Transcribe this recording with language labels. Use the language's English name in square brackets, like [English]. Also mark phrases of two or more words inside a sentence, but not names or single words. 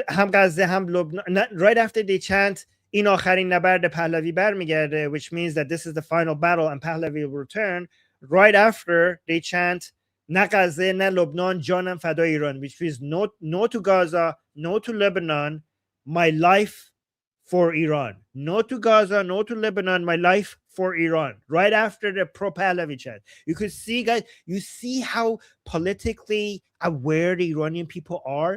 [English] they chant, [Persian] این آخرین نبرد پهلوی برمیگرده, [English] which means that this is the final battle and Pahlavi will return. Right after they chant, [Persian] نه غزه نه لبنان جانم فدای ایران, [English] which means no to Gaza, no to Lebanon, my life for Iran. No to Gaza, no to Lebanon, my life for Iran. Right after the pro-Pahlavi chant. You could see, guys, you see how politically aware the Iranian people are.